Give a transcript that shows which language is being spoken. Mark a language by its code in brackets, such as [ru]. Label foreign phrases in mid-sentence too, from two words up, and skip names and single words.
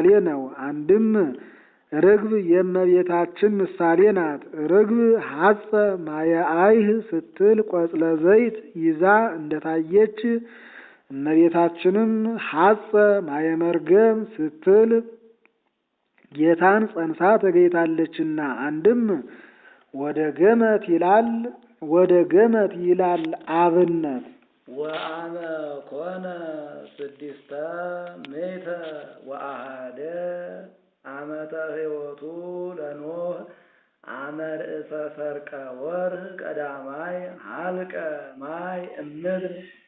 [am] ነው። አንድም ርግብ የእመቤታችን ምሳሌ ናት። ርግብ [gez] ሐጸ ማየአይህ [am] ስትል ቆጽለ ዘይት ይዛ እንደታየች እመቤታችንም [gez] ሐጸ ማየመርገም [am] ስትል ጌታን ጸንሳ ተገኝታለችና። አንድም ወደ ገመት ይላል አብነት። [gez] ወአመ ኮነ 600 ወአሐደ ዓመተ ሕይወቱ ለኖህ አመ ርእሰ ሰርቀ ወርህ ቀዳማይ ሀልቀ ማይ እምድር